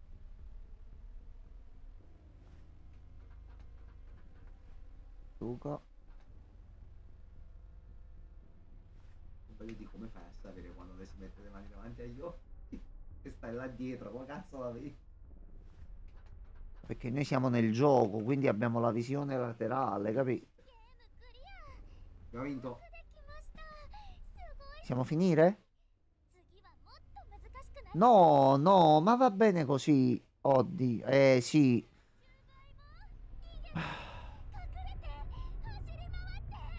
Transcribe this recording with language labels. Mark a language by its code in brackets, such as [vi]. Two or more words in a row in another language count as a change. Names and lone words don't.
[it] Suka. Io dico, come fai a sapere quando lei si mette le mani davanti agli occhi? E stai là dietro, come cazzo la vedi? Perché noi siamo nel gioco, quindi abbiamo la visione laterale, capito? [ja] ゲームクリア。 [it] Abbiamo vinto. [ja] できました。すごい。 [it] Possiamo finire? [ja] 次はもっと難しくない？ [it] No, no, ma va bene così. Oddio, sì. [ja] 隠れて走り回って。